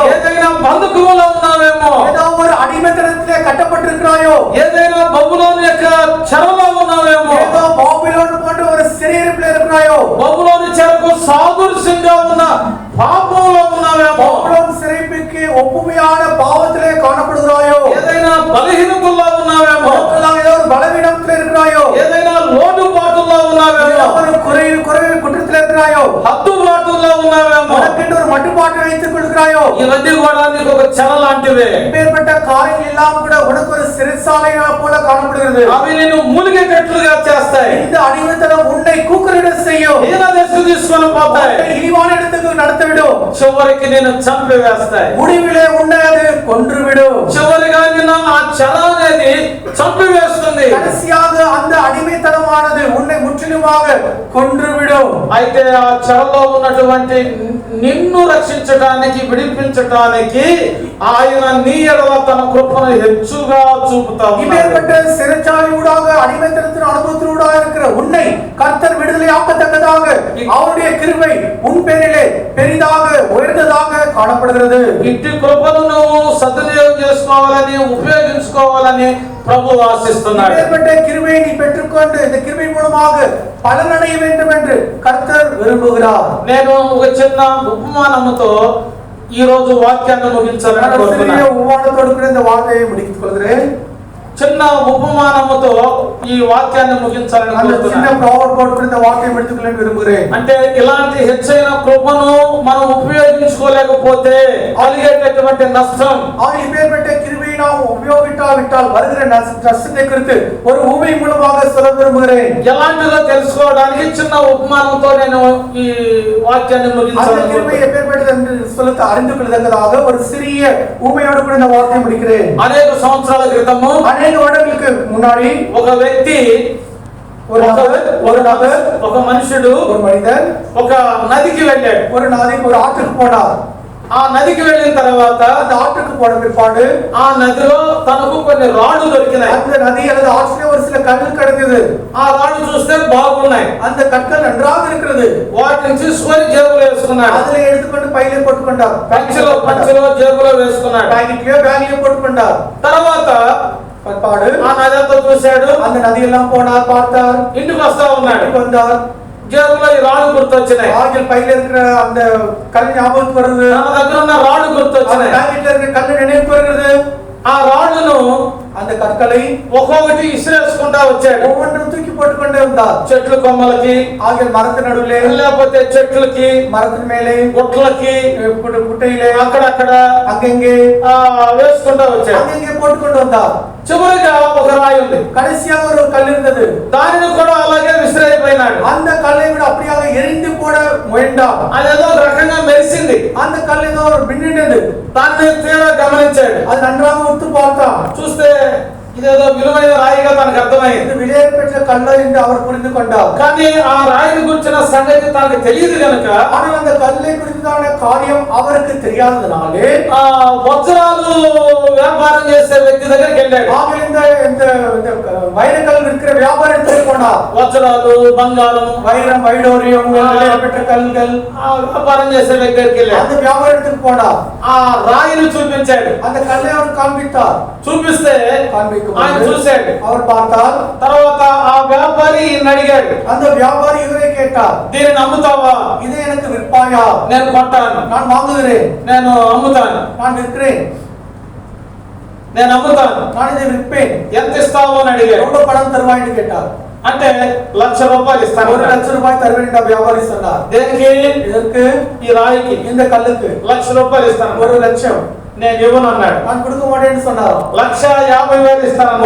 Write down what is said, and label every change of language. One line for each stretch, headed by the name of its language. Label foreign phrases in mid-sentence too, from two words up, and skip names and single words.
Telugu: ఏదైనా బంధుకువలో ఉన్నావేమో,
Tamil: ஏதோ ஒரு அடிமைத்தனத்திலே கட்டப்பட்டிருக்கிறாயோ,
Telugu: ఏదైనా బబులోను యొక్క చెరలో ఉన్నావేమో,
Tamil: ஏதோ பாபிலோன் போன்ற ஒரு சிறையிருப்பிலே இருக்கிறாயோ,
Telugu: బబులోను చెరకు సాదృశ్యంగా ఉన్న పాపంలో ఉన్నావేమో,
Tamil: பாபிலோன் சிறைப்பிற்கு ஒப்புமையான பாவத்திலே காணப்படுகிறாயோ,
Telugu: ఏదైనా బలహీనతల్లో ఉన్నావేమో,
Tamil: ஏதோ ஒரு பலவீனத்திலே இருக்கிறாயோ,
Telugu: ఏదైనా లోటుపాటుల్లో ఉన్నావేమో,
Tamil: ஏதோ ஒரு குறைவு குற்றத்திலே இருக்கிறாயோ,
Telugu: హద్దుబాటుల్లో ఉన్నావేమో,
Tamil: உனக்கென்று ஒரு மட்டுப்பாட்டை வைத்துக் கொள்கிறாயோ,
Telugu: ఇవన్నీ కూడా నీకు ఒక చెర లాంటివే.
Tamil: இப்பேற்பட்ட காரியங்கள் எல்லாம் கூட உனக்கு ஒரு சிறைச்சாலை போல காணப்படுகிறது.
Telugu: అవి నిన్ను మూలిగేటట్లుగా చేస్తాయి.
Tamil: இந்த அடிமைத்தனம் உன்னை கூக்குரலிட செய்யும்.
Telugu: హీన దశకు తీసుకొని పోతాయి.
Tamil: உன்னை இழிவான இடத்துக்கு நடத்திவிடும்.
Telugu: చివరికి నేను చంపివేస్తాయి.
Tamil: முடிவிலே உன்னை அது கொன்றுவிடும்.
Telugu: చివరిగా నిన్న ఆ చెర అనేది చంపివేస్తుంది.
Tamil: கடைசியாக அந்த அடிமைத்தனமானது உன்னை முற்றிலுமாக கொன்றுவிடும்.
Telugu: అయితే ఆ చెరలో ఉన్నటువంటి నిన్ను రక్షించడానికి, విడిపించడానికి ఆయన నీ ఎడల తన కృపను హెచ్చుగా చూపుతాడు.
Tamil: இப்பேற்பட்ட சிறைச்சாலையூடாக அடிமைத்தனத்தின் அனுபவத்தினூடாக இருக்கிற உன்னை கர்த்தர் விடுதலை ஆக்கத்தக்கதாக அவருடைய கிருபை உன் பேரிலே பெரிதாக உயர்ந்ததாக காணப்படுகிறது.
Telugu: ఇట్టి కృపను నువ్వు సద్వినియోగం చేసుకోవాలని, ఉపయోగించుకోవాలని ప్రభు ఆశిస్తున్నాడు.
Tamil: இப்பேற்பட்ட கிருபையை நீ பெற்றுக்கொண்டு இந்த கிருபை மூலமாக பலனடைய வேண்டும் என்று கர்த்தர் விரும்புகிறார்.
Telugu: నేను ఒక చిన్న ఉపమానముతో ఈ రోజు వాక్యాన్ని ముగించాలని కోరుతున్నాను.
Tamil: உபமானத்தோடு கூட இந்த வார்த்தையை முடித்துக் கொள்கிறேன்.
Telugu: చిన్న ఉపమానముతో ఈ వాక్యాన్ని ముగించాలని
Tamil: அந்த சின்ன
Telugu: కోరుతున్నాను.
Tamil: ப்ராவர்போடு கூட இந்த வார்த்தையை முடித்துக் கொள்ள விரும்புகிறேன்.
Telugu: అంటే ఇలాంటి హెచ్చైన కృపను మనం ఉపయోగించుకోలేకపోతే కలిగేటటువంటి నష్టం,
Tamil: இப்பேற்பட்ட கிருபையை நாம் உபயோகிக்காவிட்டால் வருகிற நஷ்டத்தை குறித்து ஒரு ஊமை மூலமாக சொல்ல விரும்புகிறேன்.
Telugu: ఎలాంటిదో తెలుసుకోవడానికి చిన్న ఉపమానంతో నేను ఈ వాక్యాన్ని
Tamil: அந்த
Telugu: ముగించాలని
Tamil: கிருபை
Telugu: కోరుతున్నాను.
Tamil: எப்பேற்பட்டது என்று சொல்ல அறிந்து கொள்ளத்தக்கதாக ஒரு சிறிய ஊமையோடு கூட இந்த வார்த்தையை முடிக்கிறேன்.
Telugu: అనేక సంవత్సరాల క్రితము
Tamil: அநேக வருடங்களுக்கு முன்னாடி
Telugu: ఒక వ్యక్తి,
Tamil: ஒரு நபர்
Telugu: ఒక మనుషుడు
Tamil: ஒரு மனிதர்
Telugu: ఒక నదికి వెళ్ళాడు.
Tamil: ஒரு நாளைக்கு ஒரு ஆற்றுக்கு போனார்.
Telugu: ఆ నదికి వెళ్ళిన తర్వాత
Tamil: அந்த ஆற்றுக்கு போன பிற்பாடு
Telugu: ఆ నదిలో తనకు కొన్ని రాళ్ళు దొరికినాయి.
Tamil: அந்த நதி அல்லது ஆற்றிலே ஒரு சில கற்கள் கிடக்குது.
Telugu: ఆ రాళ్ళు చూస్తే బాగున్నాయి.
Tamil: அந்த கற்கள் நன்றாக இருக்கிறது.
Telugu: వాటిని తీసుకొని జేబులో వేసుకున్నాడు.
Tamil: அதிலே எடுத்துக்கொண்டு பையிலே போட்டுக்கொண்டார்.
Telugu: పంచలో జేబులో వేసుకున్నాడు.
Tamil: பேகிலே போட்டுக்கொண்டார்.
Telugu: తర్వాత
Tamil: பிற்பாடு
Telugu: ఆ నది అంతా చూశాడు.
Tamil: அந்த நதியெல்லாம் போனார், பார்த்தார்,
Telugu: ఇంటికి వస్తా ఉన్నాడు.
Tamil: வந்தார்.
Telugu: జేబులో ఈ రాళ్ళు గుర్తొచ్చినాయి.
Tamil: ஆகில் பையில இருக்கிற அந்த கல் ஞாபகத்துக்கு வருது.
Telugu: తన దగ్గర ఉన్న రాళ్ళు
Tamil: அந்த
Telugu: గుర్తొచ్చినాయి.
Tamil: பேக்கெட்ல இருக்கிற கல் நினைவுக்கு வருகிறது.
Telugu: ఆ రాళ్ళను
Tamil: அந்த கற்களை
Telugu: ఒక్కొక్కటి ఇసిరేసుకుంటా వచ్చాడు.
Tamil: ஒவ்வொன்றும் தூக்கி போட்டுக்கொண்டே வந்தார்.
Telugu: చెట్లు కొమ్మలకి,
Tamil: ஆகில் மரத்து நடுவிலே,
Telugu: లేకపోతే చెట్లకి,
Tamil: மரத்தின் மேலே,
Telugu: గుట్లకి,
Tamil: குட்டையிலே,
Telugu: అక్కడక్కడ
Tamil: அங்கங்கே
Telugu: వేసుకుంటా వచ్చాడు.
Tamil: அங்கங்கே போட்டுக்கொண்டு வந்தார்.
Telugu: చివరిగా ఒక రాయి ఉంది.
Tamil: கடைசியாக ஒரு கல் இருந்தது.
Telugu: దానిని కూడా అలాగే విసిరైపోయినాడు.
Tamil: அந்த கல்லை விட அப்படியாக எரிந்து போட முயன்றார்.
Telugu: అదేదో ఒక రకంగా మెరిసింది.
Tamil: அந்த கல் ஏதோ ஒரு மின்னினது.
Telugu: దాన్ని తీరా గమనించాడు.
Tamil: அது நன்றாக உத்து பார்த்தான்.
Telugu: చూస్తే ఇదేదో విలువైన రాయిగా తనకు అర్థమైంది.
Tamil: இது விலையேறப்பெற்ற கல்லு என்று அவர் புரிந்து கொண்டார்.
Telugu: కానీ ఆ రాయిని గురించిన సంగతి తనకు తెలియదు కనుక,
Tamil: ஆனால் அந்த கல்லை குறித்தான காரியம் அவருக்கு தெரியாததனாலே
Telugu: వజ్రాలు వ్యాపారం చేసే వ్యక్తి దగ్గరికి వెళ్ళాడు.
Tamil: ஆகவே இந்த வைரக்கல் விற்கிற வியாபாரத்துக்கு போனார்.
Telugu: వజ్రాలు, బంగారం,
Tamil: வைரம், வைடூரியம், விலையேறப்பெற்ற கல்கள்
Telugu: వ్యాపారం చేసే వ్యక్తి దగ్గరికి వెళ్ళాడు.
Tamil: அந்த வியாபாரத்துக்கு போனார்.
Telugu: ఆ రాయిని చూపించాడు.
Tamil: அந்த కல்லை அவர் காண்பித்தார்.
Telugu: చూపిస్తే ఆయన చూశాడు.
Tamil: அவர் பார்த்தார்.
Telugu: తర్వాత ఆ వ్యాపారి ఈయన అడిగాడు.
Tamil: அந்த வியாபாரி இவரை கேட்டார்,
Telugu: దీనిని అమ్ముతావా?
Tamil: இதை எனக்கு விற்பாயா?
Telugu: నేను కొంటాను.
Tamil: நான் வாங்குகிறேன்.
Telugu: నేను అమ్ముతాను.
Tamil: நான் விற்கிறேன்.
Telugu: నేను అమ్ముతాను.
Tamil: நான் இதை விற்பேன்.
Telugu: ఎంత ఇస్తావు అని అడిగాడు.
Tamil: எவ்வளவு பணம் தருவாய்னு கேட்டார்.
Telugu: అంటే ₹1,00,000 ఇస్తాను.
Tamil: ₹1,00,000 தருவேன் என்று வியாபாரி சொன்னார்.
Telugu: దేనికి?
Tamil: இதற்கு,
Telugu: ఈ రాయికి
Tamil: இந்த కల్లుக்கு
Telugu: ₹1,00,000 ఇస్తాను.
Tamil: ₹1,00,000
Telugu: నేను ఇవ్వను అన్నాడు.
Tamil: நான் கொடுக்க மாட்டேன்னு சொன்னார்.
Telugu: ₹1,50,000 ఇస్తాను అన్నాడు.